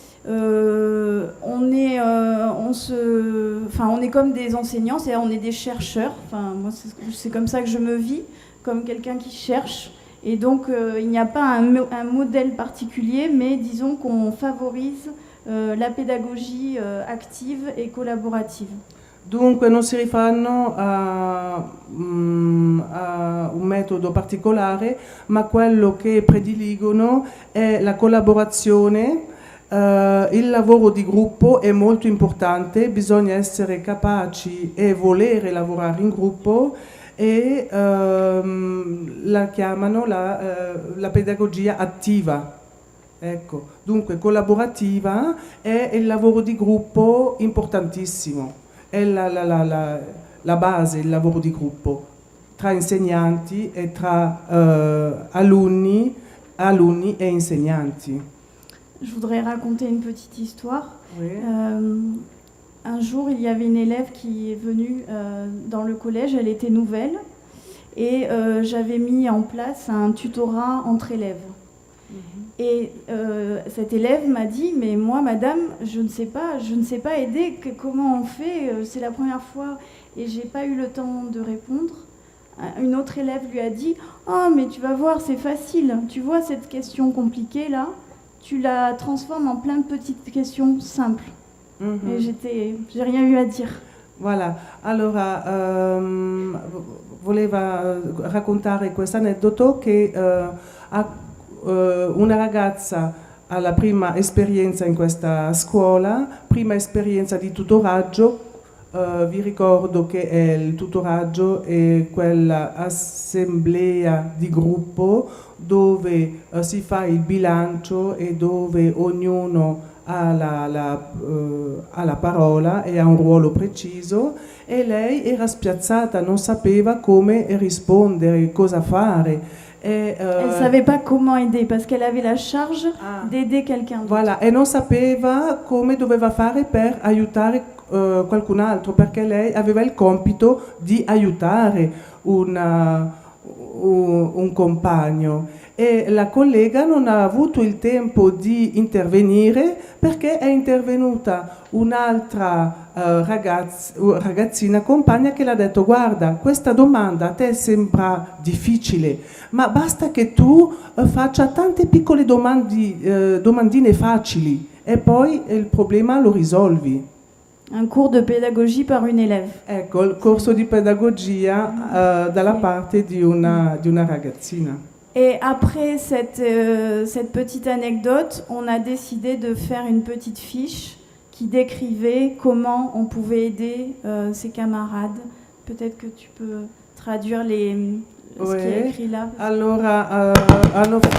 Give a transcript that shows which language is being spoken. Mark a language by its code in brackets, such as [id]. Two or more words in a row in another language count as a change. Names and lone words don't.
[fr] On est comme des enseignants, c'est-à-dire on est des chercheurs. Enfin, moi, c'est comme ça que je me vis, comme quelqu'un qui cherche. Et donc, il n'y a pas un modèle particulier, mais disons qu'on favorise la pédagogie active et collaborative. [it] Dunque non si rifanno a un metodo particolare, ma quello che prediligono è la collaborazione. Il lavoro di gruppo è molto importante, bisogna essere capaci e volere lavorare in gruppo e la chiamano la pedagogia attiva. Ecco, dunque collaborativa è il lavoro di gruppo importantissimo, è la base, il lavoro di gruppo tra insegnanti e tra alunni e insegnanti. [fr] Je voudrais raconter une petite histoire. Oui. Un jour, il y avait une élève qui est venue dans le collège, elle était nouvelle, et j'avais mis en place un tutorat entre élèves. Et cette élève m'a dit, mais moi, madame, je ne sais pas aider, comment on fait, c'est la première fois, et j'ai pas eu le temps de répondre. Une autre élève lui a dit, oh, mais tu vas voir, c'est facile, tu vois cette question compliquée là, tu la transformes en plein de petites questions simples. Et j'ai rien eu à dire. Voilà, [it] allora voleva raccontare questo aneddoto che una ragazza ha la prima esperienza in questa scuola, prima esperienza di tutoraggio. Vi ricordo che il tutoraggio è quella assemblea di gruppo dove si fa il bilancio e dove ognuno ha la parola e ha un ruolo preciso, e lei era spiazzata, non sapeva come rispondere, cosa fare. [fr] Elle ne savait pas comment aider parce qu'elle avait la charge d'aider quelqu'un d'autre. Voilà, [it] e non sapeva come doveva fare per aiutare qualcun altro, perché lei aveva il compito di aiutare un compagno, e la collega non ha avuto il tempo di intervenire perché è intervenuta un'altra ragazzina compagna che le ha detto: guarda, questa domanda a te sembra difficile, ma basta che tu faccia tante piccole domandine facili e poi il problema lo risolvi. [fr] Un cours de pédagogie par une élève. [it] Ecco, il corso di pedagogia dalla parte di una ragazzina. [fr] Et après cette petite anecdote, on a décidé de faire une petite fiche qui décrivait comment on pouvait aider ses camarades. Peut-être que tu peux traduire ce qui est écrit là. [it] Allora, hanno